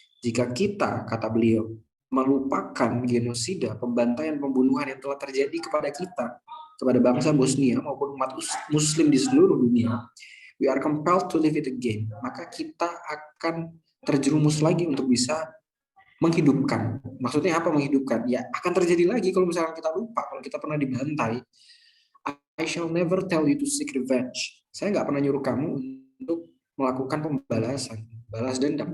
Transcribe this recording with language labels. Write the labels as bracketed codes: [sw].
[id] Jika kita, kata beliau, melupakan genosida, pembantaian, pembunuhan yang telah terjadi kepada kita, kepada bangsa Bosnia maupun umat Muslim di seluruh dunia, [en] we are compelled to live it again. [id] Maka kita akan terjerumus lagi untuk bisa menghidupkan. Maksudnya apa menghidupkan? Ya akan terjadi lagi kalau misalnya kita lupa, kalau kita pernah dibantai. [en] I shall never tell you to seek revenge. [id] Saya nggak pernah nyuruh kamu untuk melakukan pembalasan, balas dendam.